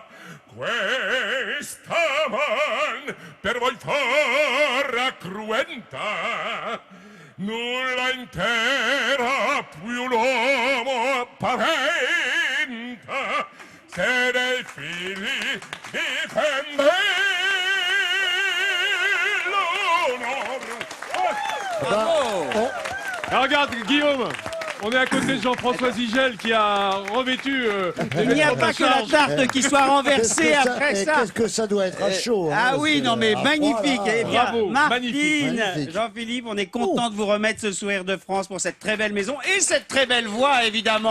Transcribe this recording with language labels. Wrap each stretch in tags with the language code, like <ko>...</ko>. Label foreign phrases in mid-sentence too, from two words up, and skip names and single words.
<it>Questa man per voi farà cruenta, nulla intera più l'uomo paventa, se dei figli difende</it> <fr>Bravo. Ah, regarde, Guillaume, on est à côté de Jean-François Zigel qui a revêtu Il n'y a pas que la tarte qui soit renversée après ça. Qu'est-ce que ça doit être à chaud. Ah oui, non mais magnifique. Eh bien, Bravo, Martine, magnifique. Jean-Philippe, on est content de vous remettre ce sourire de France pour cette très belle maison et cette très belle voix, évidemment.</fr>